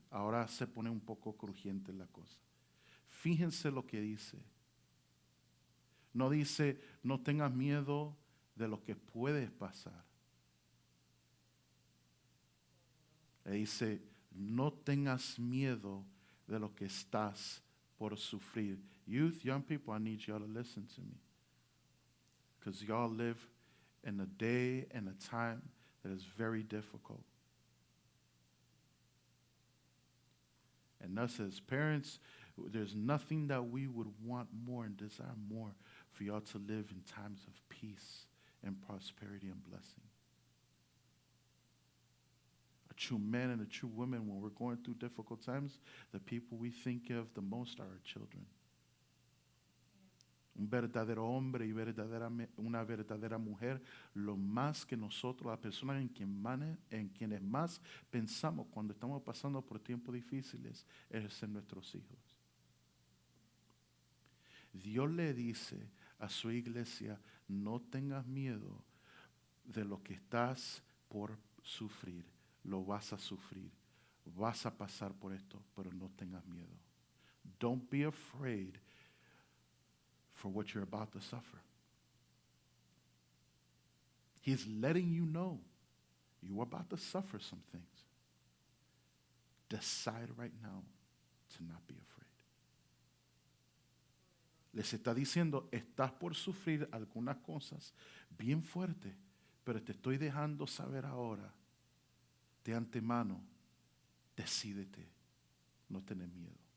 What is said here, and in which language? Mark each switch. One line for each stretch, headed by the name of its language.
Spanish: Ahora se pone un poco crujiente la cosa. Fíjense lo que dice. No dice, no tengas miedo de lo que puedes pasar. Le dice, no tengas miedo de lo que estás por sufrir.
English: Youth, young people, I need y'all to listen to me. Because y'all live in a day and a time that is very difficult. And us as parents, there's nothing that we would want more and desire more for y'all to live in times of peace and prosperity and blessing. A true man and a true woman, when we're going through difficult times, the people we think of the most are our children.
Spanish: Un verdadero hombre y una verdadera mujer, lo más que nosotros, las personas en quienes más pensamos cuando estamos pasando por tiempos difíciles, es en nuestros hijos. Dios le dice a su iglesia, no tengas miedo de lo que estás por sufrir. Lo vas a sufrir. Vas a pasar por esto, pero no tengas miedo.
English: Don't be afraid for what you're about to suffer. He's letting you know you're about to suffer some things. Decide right now to not be afraid.
Spanish: Les está diciendo, estás por sufrir algunas cosas bien fuertes, pero te estoy dejando saber ahora, de antemano, decídete, no tener miedo.